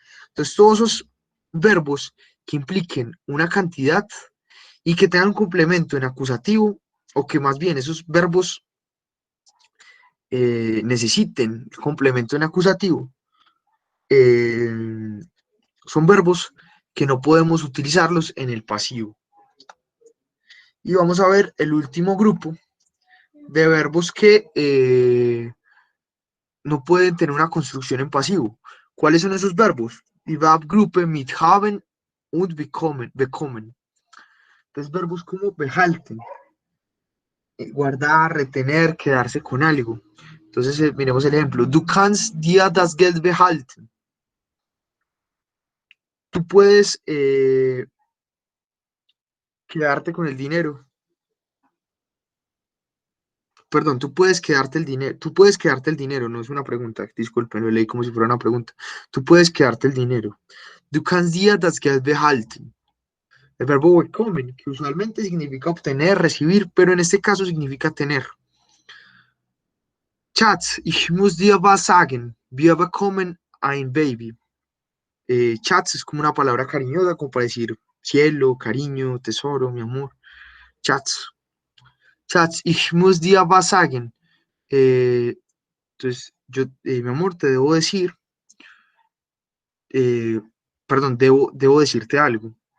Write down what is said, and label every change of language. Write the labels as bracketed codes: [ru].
[es] Entonces, todos esos verbos que impliquen una cantidad y que tengan un complemento en acusativo, o que más bien esos verbos necesiten complemento en acusativo, eh, son verbos que no podemos utilizarlos en el pasivo. Y vamos a ver el último grupo de verbos que no pueden tener una construcción en pasivo. ¿Cuáles son esos verbos? [de] Die Verbgruppe mit haben und bekommen. [es] Entonces, verbos como behalten, guardar, retener, quedarse con algo. Entonces, miremos el ejemplo. [de] Du kannst dir das Geld behalten. [es] Tú puedes quedarte con el dinero. Perdón, tú puedes quedarte el dinero. Tú puedes quedarte el dinero, no es una pregunta. Disculpen, lo leí como si fuera una pregunta. Tú puedes quedarte el dinero. [de] Du kannst dir das Geld behalten. [es] El verbo bekommen, que usualmente significa obtener, recibir, pero en este caso significa tener. [de] Schatz, ich muss dir was sagen. Wir bekommen ein Baby. [es] Schatz es como una palabra cariñosa, como para decir cielo, cariño, tesoro, mi amor. [de] Schatz. Schatz, ich muss dir was sagen. [es] Eh, entonces, mi amor, te debo decir, eh, perdón, debo decirte algo.